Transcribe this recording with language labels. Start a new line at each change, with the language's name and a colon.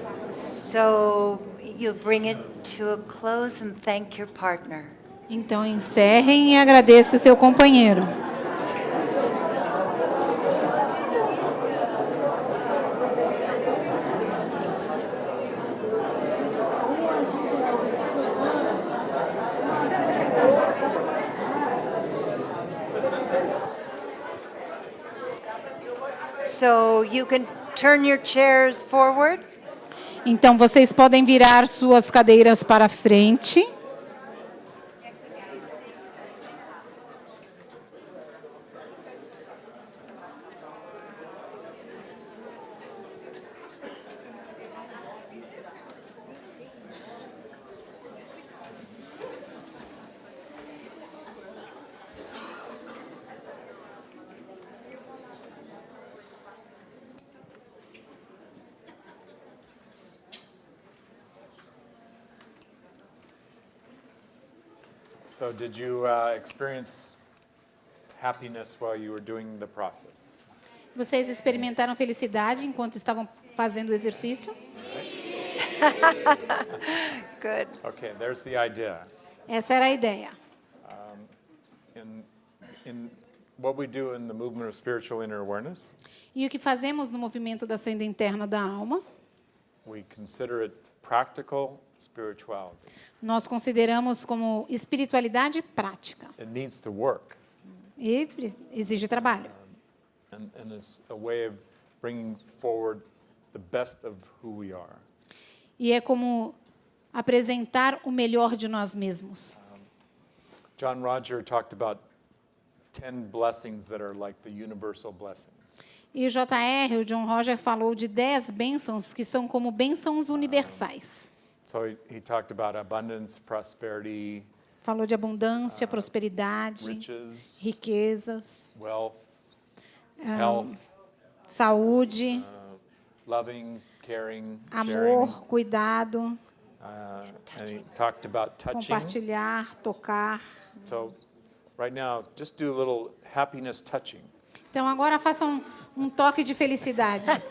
English: So you'll bring it to a close and thank your partner.
Portuguese: Então encerrem e agradeçam o seu companheiro.
English: So you can turn your chairs forward.
Portuguese: Então vocês podem virar suas cadeiras para frente.
English: So did you experience happiness while you were doing the process?
Portuguese: Vocês experimentaram felicidade enquanto estavam fazendo o exercício?
English: Good. Okay, there's the idea.
Portuguese: Essa era a ideia.
English: In what we do in the movement of spiritual inner awareness,
Portuguese: E o que fazemos no movimento da senda interna da alma,
English: we consider it practical spirituality.
Portuguese: nós consideramos como espiritualidade prática.
English: It needs to work,
Portuguese: E exige trabalho.
English: and it's a way of bringing forward the best of who we are.
Portuguese: E é como apresentar o melhor de nós mesmos.
English: John Roger talked about 10 blessings that are like the universal blessings.
Portuguese: E o JR, o John Roger, falou de 10 bênçãos que são como bênçãos universais.
English: So he talked about abundance, prosperity,
Portuguese: Falou de abundância, prosperidade,
English: riches,
Portuguese: riquezas,
English: wealth, health,
Portuguese: saúde,
English: loving, caring,
Portuguese: amor,
English: sharing.
Portuguese: cuidado,
English: And he talked about touching.
Portuguese: compartilhar, tocar.
English: So right now, just do a little happiness touching.
Portuguese: Então agora façam um toque de felicidade.